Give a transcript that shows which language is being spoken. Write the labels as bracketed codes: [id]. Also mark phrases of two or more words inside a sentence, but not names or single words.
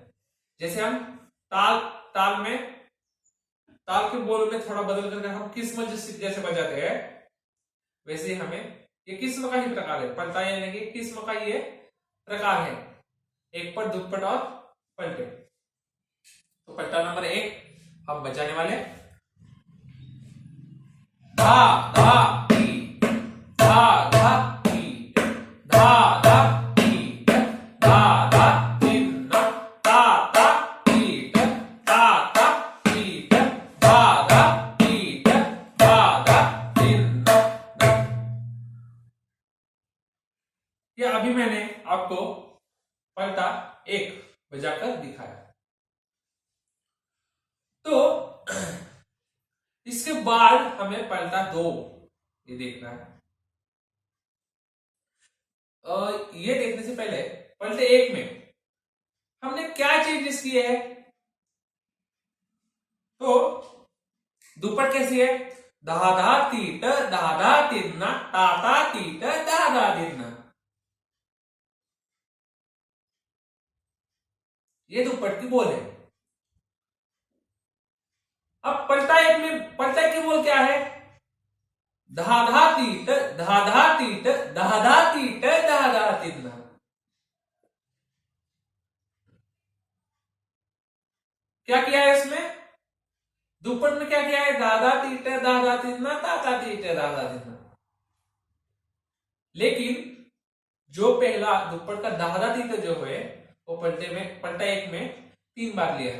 [hi] जैसे हम ताल के बोल में थोड़ा बदल करके हम किस्म जैसे बजाते हैं, वैसे हमें ये किस्म का ही प्रकार है। पलटा यानी कि किस्म का ये प्रकार है, एक पट दुप्पट और पलटे। तो पलटा नंबर 1 हम बजाने वाले। धा धा ती धा धा ती धा धा ती धा धा तिन ना ता ता ती धा धा ती धा धा ती धा धा तिन ना। ये अभी मैंने आपको पलटा 1 बजाकर दिखाया। तो इसके बाद हमें पलटा 2 ये देखना है। ये देखने से पहले पलटे 1 में हमने क्या चेंजेस किए हैं। तो दुप्पट कैसी है? धा धा तीट धा धा तिन्ना ता ता तीट धा धा तिन्ना। ये दुप्पट की बोल है। अब पलटा 1 में पलटा की बोल क्या है? धा धा तीट धा धा तीट धा धा तीट धा धा तिन्ना। क्या किया है इसमें? दुप्पट में क्या किया है? दादा तीट दादा तिन्ना ताता तीट दादा तिन्ना। लेकिन जो पहला दुप्पट का दादा तीट जो है वो पलटा 1 में 3 बार लिया है।